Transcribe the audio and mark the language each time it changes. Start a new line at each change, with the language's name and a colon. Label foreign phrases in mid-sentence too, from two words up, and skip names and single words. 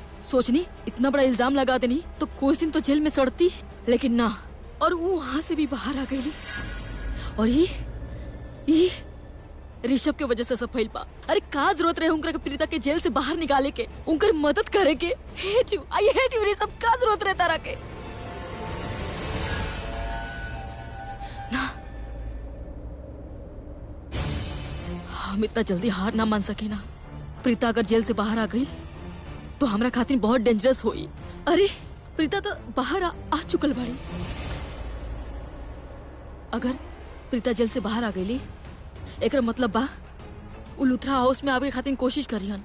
Bhojpuri: सोचनी इतना बड़ा इल्जाम लगा देनी तो कुछ दिन तो जेल में सड़ती, लेकिन ना, और वो वहां से भी बाहर आ गई। और ये ऋषभ के वजह से सब फैल पा। अरे का जरूरत रहे उनका प्रीता के जेल से बाहर निकाले के, उनकर मदद करे के।
English: Hate you, I hate you
Bhojpuri: ऋषभ, का जरूरत रहता रहा के ना। हम इतना जल्दी हार ना मान सके ना। प्रीता अगर जेल से बाहर आ गई तो हमरा खातिर बहुत डेंजरस हुई। अरे प्रीता तो बाहर आ चुकल बाड़ी। अगर प्रीता जेल से बाहर आ गई एकर मतलब बा उ लुथरा हाउस में आवे खातिर कोशिश करिहन।